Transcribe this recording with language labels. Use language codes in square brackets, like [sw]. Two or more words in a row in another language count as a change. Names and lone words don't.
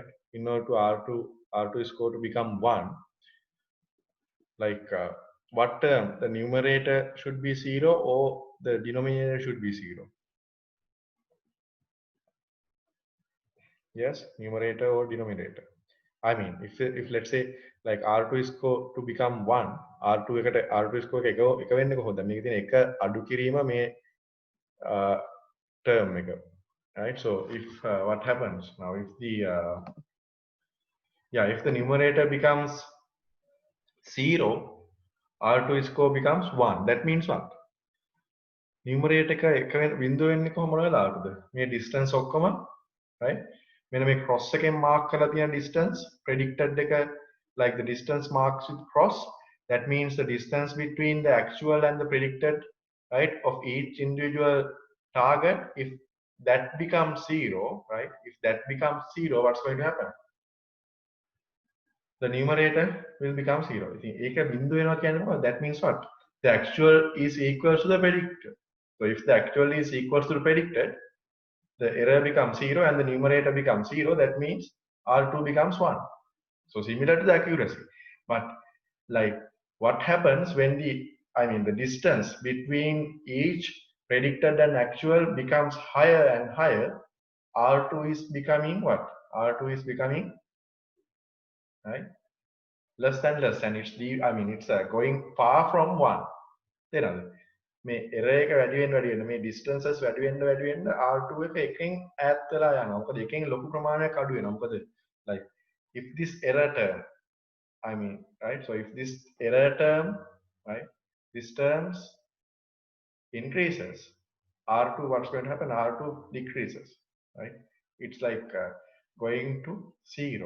[en] In order to R2 score to become 1, like what term, the numerator should be 0 or the denominator should be 0? Yes, numerator or denominator. I mean, if let's say like R2 is to become 1, [si] R2 එකට [en] R2 score [si] එක එක වෙන්නේ කොහොමද? මේක තියෙන එක අඩු කිරීම මේ term එක. [en] Right? So if what happens now, if the yeah, if the numerator becomes 0, R2 score becomes 1. That means what? [si] Numerator එක එක බිඳුව වෙන්නේ කොහොමද වෙලාවටද? මේ distance ඔක්කොම, [en] right? [si] මෙන්න මේ cross එකෙන් mark කරලා තියෙන distance predicted එක, [en] like the distance marks with cross, that means the distance between the actual and the predicted, right, of each individual target. If that becomes 0, right, if that becomes 0, what's going to happen? The numerator will become 0. [si] ඒක බිඳුව වෙනවා කියන්නේ මොකක්ද? [en] That means what? The actual is equal to the predicted. So if the actual is equal to the predicted, the error becomes 0 and the numerator becomes 0. That means R2 becomes 1. So similar to the accuracy. But like what happens when the distance between each predicted and actual becomes higher and higher, R2 is becoming what? R2 is becoming, right, less and less, and it's going far from 1. [si] තේරෙනවද? මේ error එක වැඩි වෙන්න මේ distances වැඩි වෙන්න R2 එක එකෙන් ඈත් වෙලා යනවා. මොකද එකෙන් ලොකු ප්‍රමාණයක් අඩු වෙනවා. [en] මොකද like if this error term, right, so if this error term, right, this terms increases, R2, what's going to happen? R2 decreases, right? It's like going to 0.